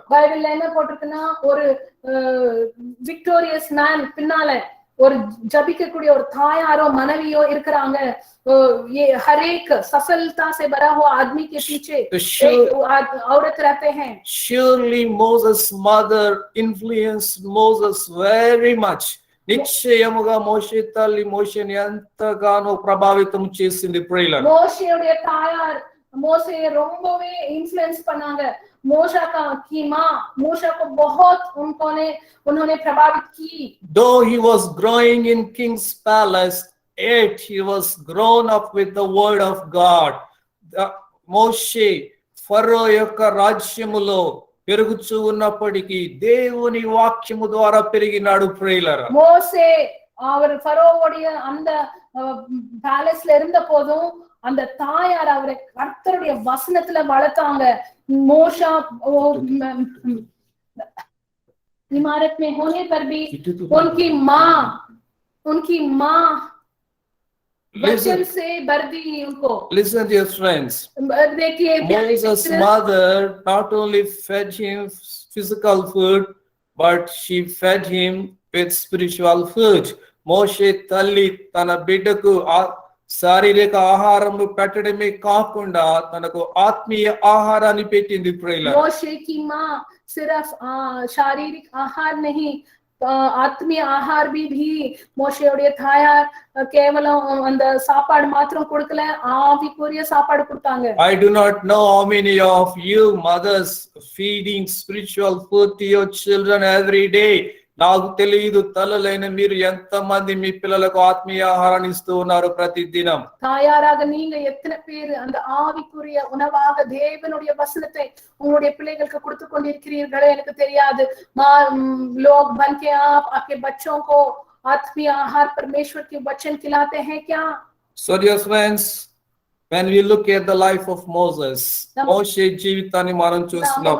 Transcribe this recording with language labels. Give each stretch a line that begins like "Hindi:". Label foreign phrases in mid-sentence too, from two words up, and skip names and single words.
Tamil: பைபிள்ல என்ன போட்டிருக்குன்னா ஒரு
English: victorious man
Tamil: பின்னால ஒரு ஜபிக்கக்கூடிய ஒரு தாயாரோ மனைவியோ இருக்கிறாங்க.
Hindi: हर एक सफलता से भरा हुआ आदमी के पीछे एक औरत रहते हैं.
English: Surely Moses' mother influenced Moses very much.
Telugu: నిశ్చయముగా మోషే తల్లి మోషేని ఎంతగానో ప్రభావితం చేసింది ప్రియులారా.
Tamil: మోషేయుடைய தாயார் மோசேயை ரொம்பவே இன்ஃப்ளூயன்ஸ் பண்ணாங்க.
Hindi: मूसा की माँ मूसा को बहुत उन्होंने प्रभावित की.
English: Though he was growing in king's palace, yet he was grown up with the word of God.
Telugu: మోషే ఫరో యొక్క రాజ్యములో పెరుగుచూ ఉన్నప్పటికీ దేవుని వాక్యము ద్వారా పెరిగినాడు ప్రియులారా.
Tamil: మోసే அவர் ஃபரோவுடைய அந்த பேலஸ்ல இருந்த போதும் அந்த தாயார் அவரை கர்த்தருடைய வசனத்துல வளர்த்தாங்க.
Hindi: மோசா इमारत में होने पर भी उनकी माँ वचन से भर दी उनको.
English: Listen, dear friends.
Hindi: देखिए
English: Moses' mother not only fed him physical food, but she fed him with spiritual food.
Telugu: మోషే తల్లి తన బిడ్డకు శారీరక ఆహారం పెట్టడమే కాకుండా తనకు ఆత్మీయ ఆహారాన్ని పెట్టింది ప్రియులారా.
Hindi: మోషే की माँ सिर्फ शारीरिक आहार नहीं, आत्मीय आहार भी
Tamil: மோசேயுடைய தாயார் கேவலம் அந்த சாப்பாடு மாத்திரம் கொடுக்கல, ஆவிக்குரிய சாப்பாடு கொடுத்தாங்க.
English: I do not know how many of you mothers feeding spiritual food to your children every day.
Telugu: నాకు తెలియదు తల్లులైన మీరు ఎంత మంది మీ పిల్లలకు ఆత్మీయ ఆహారాన్ని ఇస్తూ ఉన్నారు ప్రతి దినం.
Tamil: தாயாராக நீங்க எத்தனை பேர் அந்த ஆவிக்குரிய உணவாக தேவனுடைய வசனத்தை உங்களுடைய பிள்ளைகளுக்கு கொடுத்து கொண்டிருக்கிறீர்களோ எனக்கு தெரியாது.
Hindi: लोग बन के आप आपके बच्चों को आत्मीय आहार परमेश्वर के वचन खिलाते हैं क्या?
English: So dear friends, when we look at the life of Moses,
Telugu: మోషే జీవితాన్ని మనం చూస్తున్నప్పుడు